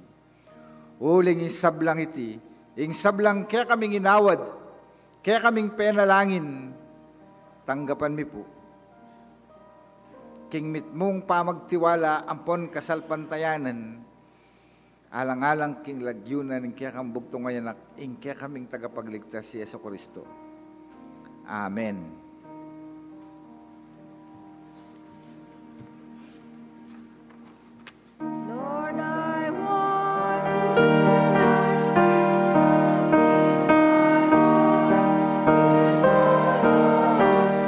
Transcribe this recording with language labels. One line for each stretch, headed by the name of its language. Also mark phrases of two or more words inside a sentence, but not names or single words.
Pampanga: Uling sablang iti, ing sablang kaya kaming inawad, kaya kaming penalangin, tanggapan mi po. King mitmong pamagtiwala, ampon kasalpantayanan, alang-alang king lagyunan, ing kaya kang bugtong ngayon, ing kaya kaming tagapagligtas si Yeso Kristo. Amen.
English: Lord, I want to be like Jesus in my heart, in my heart.